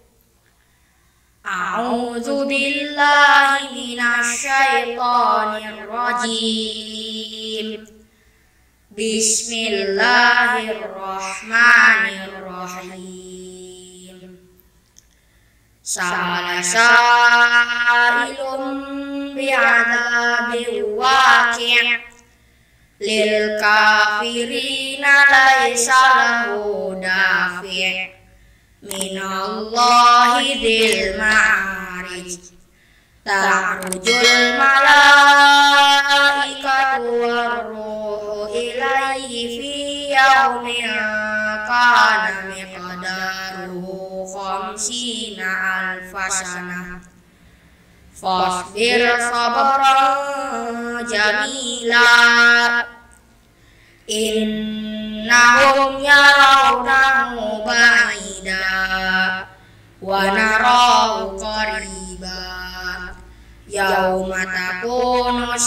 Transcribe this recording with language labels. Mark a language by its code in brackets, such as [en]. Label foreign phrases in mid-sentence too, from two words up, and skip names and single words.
[ar] أعوذ بالله من الشيطان الرجيم. بسم الله الرحمن الرحيم. سأل سائل بعذاب واقع للكافرين ليس له دافع من الله ذي المعارج. تعرج الملائكة والروح إليه في يوم كان مقداره خمسين ألف سنة. فاصبر صبرا جميلا إنهم يرونه بعيدا ونراه قريبا يوم تكون